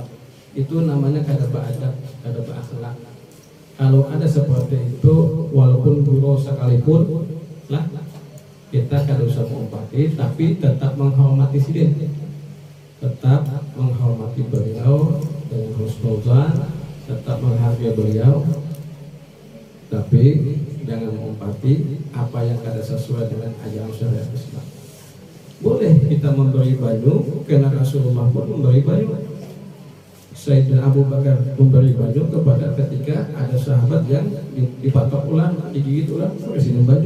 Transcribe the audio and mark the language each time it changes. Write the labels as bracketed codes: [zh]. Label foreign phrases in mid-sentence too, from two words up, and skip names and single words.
[id] Itu namanya kada beradab, kada berakhlak. Kalau ada seperti itu, walaupun guru sekalipun lah, kita kada usah mengumpati, tapi tetap menghormati sidin, tetap menghormati beliau dengan husnuzan, tetap menghargai beliau, tapi jangan mengumpati apa yang kada sesuai dengan ajaran syariat Islam. Boleh kita memberi baju, karena Rasulullah pun memberi baju. Sayyidina Abu Bakar memberi baju kepada ketika ada sahabat yang dipatok ular, digigit ular, kasih baju.